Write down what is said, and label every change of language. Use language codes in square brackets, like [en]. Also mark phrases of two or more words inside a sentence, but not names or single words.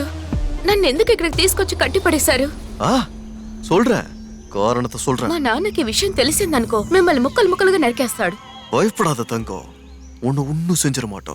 [te] నన్ను ఎందుకు ఇక్కడికి తీసుకొచ్చి కట్టిపడేశారు? [ta] சொல்றேன், காரணத்தை சொல்றேன். [te] మా నాన్నకి విషయం తెలిసిందనుకో మిమ్మల్ని ముక్కలు ముక్కలుగా నరికేస్తాడు. [ta] பயப்படாத தங்கம், உன்னை ஒன்னும் செஞ்சிட மாட்டோம்.